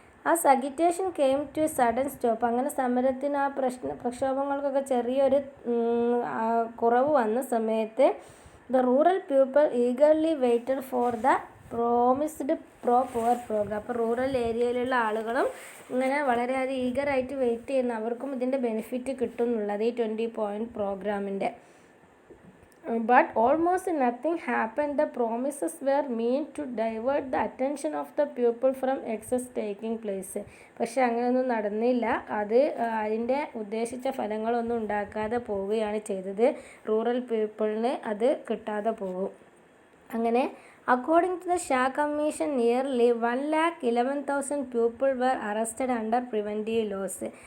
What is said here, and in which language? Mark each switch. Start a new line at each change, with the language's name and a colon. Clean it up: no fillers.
English: ആ agitation came to sudden stop.
Malayalam: അങ്ങനെ സമരത്തിന് ആ പ്രക്ഷോഭങ്ങൾക്കൊക്കെ ചെറിയൊരു കുറവ് വന്ന സമയത്ത്
English: The rural people eagerly waited for the promised poor program.
Malayalam: അപ്പോൾ റൂറൽ ഏരിയയിലുള്ള ആളുകളും ഇങ്ങനെ വളരെയധികം ഈഗറായിട്ട് വെയിറ്റ് ചെയ്യുന്ന അവർക്കും ഇതിൻ്റെ ബെനിഫിറ്റ് കിട്ടും എന്നുള്ളത് ഈ 20-point പ്രോഗ്രാമിൻ്റെ.
English: But almost nothing happened. The promises were meant to divert the attention of the people from excess taking place.
Malayalam: പക്ഷെ അങ്ങനെയൊന്നും നടന്നില്ല. അതിൻ്റെ ഉദ്ദേശിച്ച ഫലങ്ങളൊന്നും ഉണ്ടാക്കാതെ പോവുകയാണ് ചെയ്തത്. റൂറൽ പീപ്പിളിന് അത് കിട്ടാതെ പോകും. അങ്ങനെ
English: According to the Shah commission nearly 1,11,000 people were arrested under preventive laws.